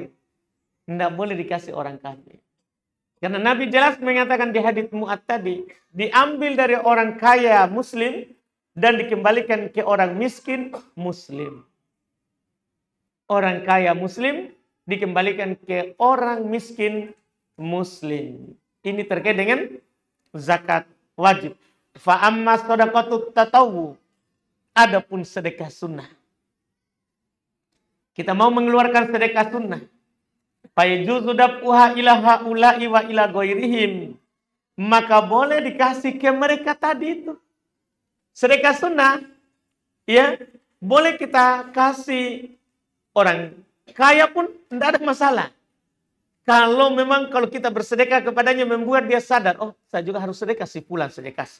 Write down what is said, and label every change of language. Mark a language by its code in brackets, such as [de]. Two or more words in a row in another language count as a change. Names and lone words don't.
[id] Tidak boleh dikasih orang kafir. Karena Nabi jelas mengatakan di hadits Mu'ad tadi, diambil dari orang kaya muslim dan dikembalikan ke orang miskin muslim. Orang kaya muslim dikembalikan ke orang miskin muslim. Ini terkait dengan zakat wajib. [ar] فأما صدقة التطوع. [id] Adapun sedekah sunnah. Kita mau mengeluarkan sedekah sunnah. [ar] فيجوز دفعها إلى هؤلاء وإلى غيرهم. [id] Maka boleh dikasih ke mereka tadi itu. Sedekah sunnah, ya, boleh kita kasih orang kaya pun tidak ada masalah. Kalau memang kalau kita bersedekah kepadanya membuat dia sadar, oh saya juga harus sedekah, si fulan saya kasih.